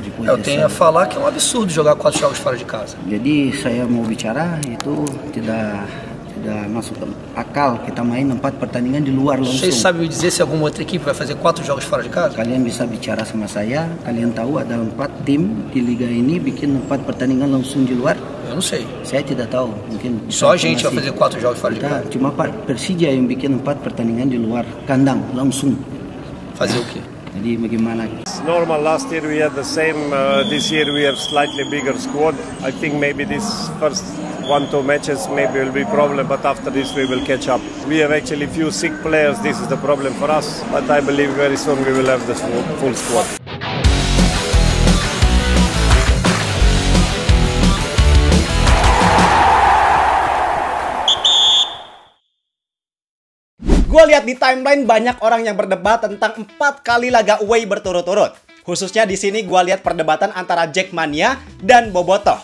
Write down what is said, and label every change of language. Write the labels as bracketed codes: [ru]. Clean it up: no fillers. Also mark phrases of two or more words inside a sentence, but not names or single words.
[pt] depois Eu tenho a falar que é um absurdo jogar 4 jogos fora de casa. [id] Jadi saya mau bicara itu tidak masuk akal kita main 4 pertandingan di luar langsung. [pt] Vocês sabem me dizer se alguma outra equipe vai fazer 4 jogos fora de casa? [id] Kalian bisa bicara sama saya, kalian tahu ada 4 tim di liga ini bikin 4 pertandingan langsung di luar? [pt] Eu não sei. [id] Saya tidak tahu, mungkin [pt] Só a gente vai fazer 4 jogos fora de casa? [id] Cuma Persija yang bikin 4 pertandingan di luar kandang langsung. [pt] Fazer o quê? [id] Jadi bagaimana? [en] It's normal. Last year we had the same. This year we have slightly bigger squad. I think maybe this first 1-2 matches maybe will be problem, but after this we will catch up. We have actually few sick players. This is the problem for us, but I believe very soon we will have the full squad. [id] Gue lihat di timeline banyak orang yang berdebat tentang 4 kali laga away berturut-turut. Khususnya di sini gue lihat perdebatan antara Jackmania dan Bobotoh.